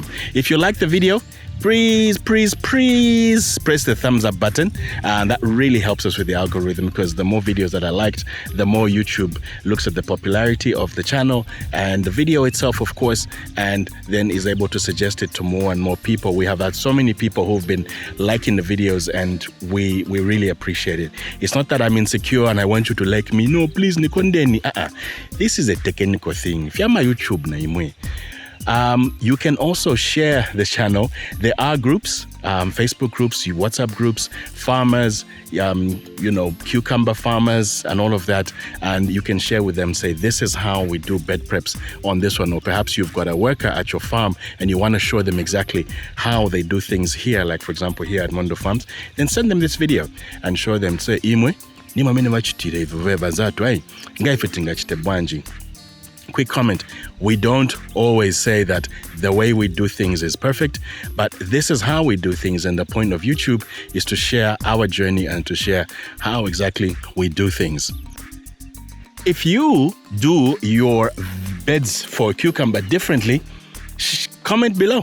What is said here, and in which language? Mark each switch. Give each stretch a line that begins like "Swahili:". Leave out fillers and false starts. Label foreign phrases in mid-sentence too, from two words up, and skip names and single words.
English: If you like the video, please press the thumbs up button, and that really helps us with the algorithm, because the more videos that are liked, the more YouTube looks at the popularity of the channel and the video itself, of course, and then is able to suggest it to more and more people. We have had so many people who've been liking the videos, and we really appreciate it. It's not that I'm insecure and I want you to like me. No, please, nikondeni. This is a technical thing. If you're my YouTube
Nyanja: na imwe.
English: You can also share the channel. There are groups, Facebook groups, WhatsApp groups, farmers, cucumber farmers and all of that. And you can share with them, say, this is how we do bed preps on this one. Or perhaps you've got a worker at your farm and you want to show them exactly how they do things here. Like, for example, here at Mondo Farms. Then send them this video and show them, say, imwe,
Nyanja: nima mene wachitire ivuveba zatu, ngaifetinga chite bwanji.
English: Quick comment, we don't always say that the way we do things is perfect, but this is how we do things, and the point of YouTube is to share our journey and to share how exactly we do things. If you do your beds for cucumber differently, comment below.